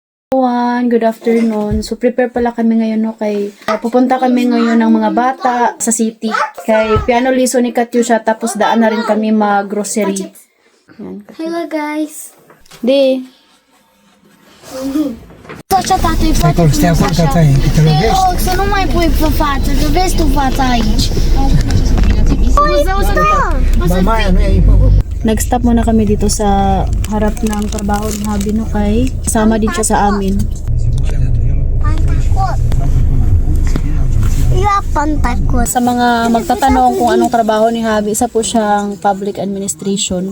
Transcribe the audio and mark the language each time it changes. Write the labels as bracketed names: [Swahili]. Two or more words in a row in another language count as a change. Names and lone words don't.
[English] Good afternoon. [Filipino] So prepare pala kami ngayon no kay pupunta kami ngayon ng mga bata sa city. Kay [English] piano lesson [Filipino] ni Katyusha tapos daan na rin kami mag-grocery. Yan. [English] Hello guys. [Filipino] Di. Sasha tatay pa. [Portuguese] Você não vai pôr pra faca, vê se tu faz aí. [Filipino] Nag-stop muna kami dito sa harap ng trabaho ni Habi no kay kasama din siya sa amin. Pantakot. Sa mga magtatanong kung anong trabaho ni Habi, isa po siyang [English] public administration.